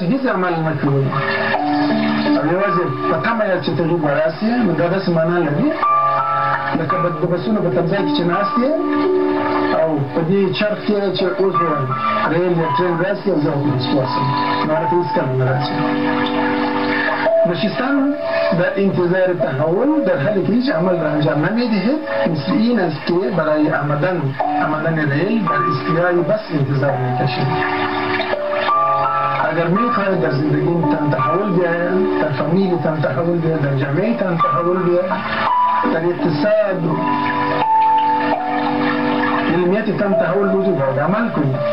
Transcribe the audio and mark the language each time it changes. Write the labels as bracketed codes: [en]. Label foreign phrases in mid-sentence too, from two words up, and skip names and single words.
[ps] هېڅ عمل نه کوئ او یوازې په تمه یاست چې تغییر به راسي نو دا داسې معنا لري لکه د بسونو په تمځای کې چې ناست یې او په دې چرخ کې چې اوس به ریل یا ټرین راسي او زه به سپاسم نو هلته هېڅکله نه راسي [fa] نشستن در انتظار تحول در حالی که هیچ عمل را انجام نمیدهید مثل این است که برای آمدن ریل در ایستگاه بس انتظار میکشید اگر میخواهید در زندگیتان تحول بیاید در فامیلتان تحول بیاید در جامعهتان تحول بیاید در اقتصاد و علمیتتان تحول وجود دارد عمل کنید